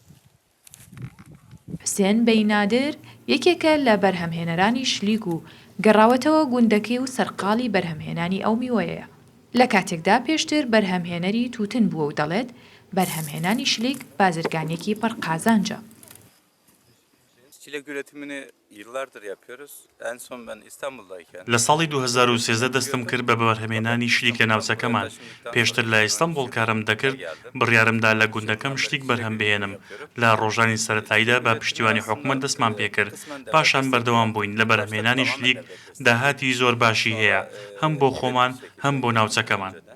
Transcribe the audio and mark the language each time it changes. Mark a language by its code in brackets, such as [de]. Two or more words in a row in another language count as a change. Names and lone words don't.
[ckb] حوسێن بەینادر یەکێکە لە بەرهەمهێنەرانی شلیک و گەڕاوەتەوە گوندەکەی و سەرقاڵی بەرهەمهێنانی ئەو میوەیە. لە کاتێکدا پێشتر بەرهەمهێنەری تووتن بووە و دەڵێت بەرهەمهێنانی شلیک بازرگانیەکی پڕ قازانجە. [tr] Çilek üretimini yıllardır yapıyoruz. En son ben İstanbul'dayken... [ckb] لە ساڵی 2013 دەستم کرد بە بەرهەمهێنانی شلیک لە ناوچەکەمان. پێشتر لە ئیستانبول کارم دەکرد بڕیارمدا لە گوندەکەم شتێک بەرهەم بهێنم. لە ڕۆژانی سەرەتاییدا بە پشتیوانی حکوومەت دەستمان پێکرد. پاشان بەردەوام بووین لە بەرهەمهێنانی شلیک داهاتی زۆر باشی هەیە هەم بۆ خۆمان هەم بۆ ناوچەکەمان.